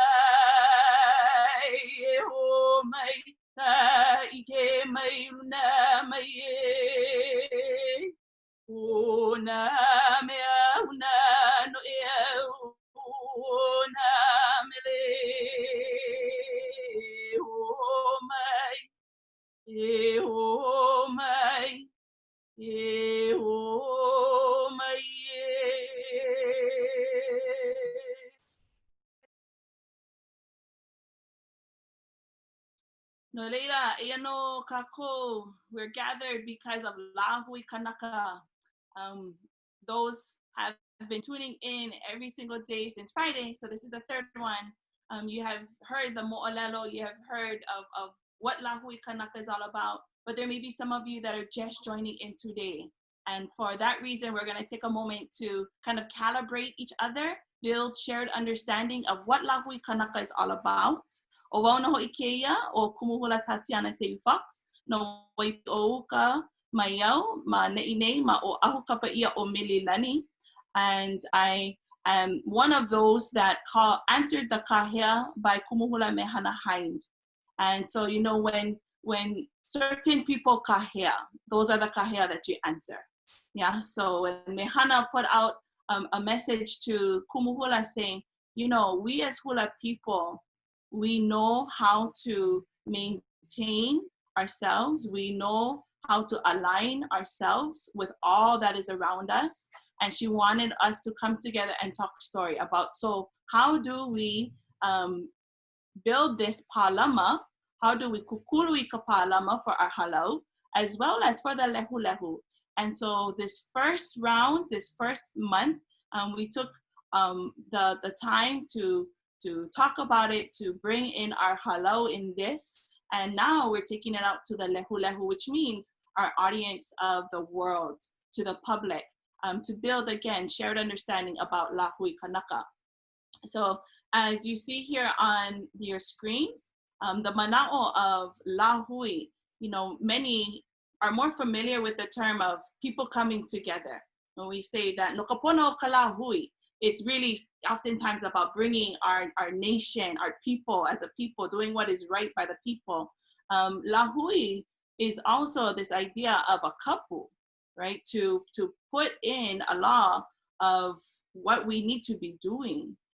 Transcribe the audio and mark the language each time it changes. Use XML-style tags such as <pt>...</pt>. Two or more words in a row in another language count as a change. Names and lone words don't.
<haw>ai e o mai ka ike mai luna mai e o na mea una no ea o na mele o mai e o mai e o mai e. No leila, ia no kako,</haw> <en>we're gathered because of Lahui Kanaka. Those have been tuning in every single day since Friday, so this is the third one. You have heard the mo'olelo, you have heard of what Lahui Kanaka is all about, but there may be some of you that are just joining in today. And for that reason, we're gonna take a moment to kind of calibrate each other, build shared understanding of what Lahui Kanaka is all about.</en> <haw>O wau na hoʻikeia o kumuhula Tatiana Save Fox, no wai o ka mai au, ma nei nei, ma o ahu kapa ia o Mililani.</haw> <en>And I am one of those that answered the kahea by Kumuhula Mehana Hind. And so, you know, when certain people kahea, those are the kahea that you answer. Yeah, so when Mehana put out a message to Kumuhula saying, you know, we as hula people, we know how to maintain ourselves. We know how to align ourselves with all that is around us. And she wanted us to come together and talk story about, so how do we build this Pālama? How do we</en> <haw>kukului ka Pālama</haw> <en>for our halau, as well as for the</en> <haw>lehu lehu?</haw> <en>And so this first round, this first month, we took the time to talk about it, to bring in our halau in this. And now we're taking it out to the</en> <haw>lehu lehu,</haw> <en>which means our audience of the world, to the public, to build, again, shared understanding about Lahui Kanaka. So as you see here on your screens, the mana'o of Lahui, you know, many are more familiar with the term of people coming together. When we say that,</en> <haw>no kapono ka Lahui,</haw> <en>it's really oftentimes about bringing our nation, our people as a people, doing what is right by the people. Lahui is also this idea of a kapu, right? To put in a law of what we need to be doing.</en>